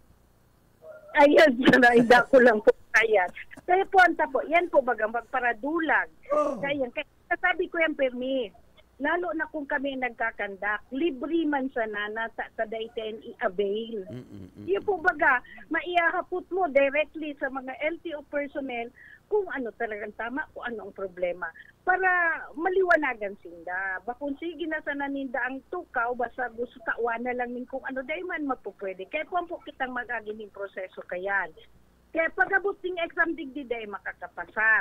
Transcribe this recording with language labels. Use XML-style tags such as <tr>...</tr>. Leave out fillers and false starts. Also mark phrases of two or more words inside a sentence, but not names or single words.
<bik>Ayan, hindi ko lang po kaya. Kaya po, yan po baga magparadulag. Kaya sabi ko yan, Permi, lalo na kung kami nagkakandak, libre man sana na tadayten i-avail. Yung po baga, maiahapot mo directly sa mga LTO personnel kung ano talagang tama, kung ano ang problema. Para maliwanagan sinda. Bakun sige na sana ninda ang tukaw, basta gusto kawan na lang nin kung ano, dahil man mapupwede. Kaya po kitang mag-agining proseso kayan. Kaya pag-abot ng exam digdi dahil makakapasar.</bik>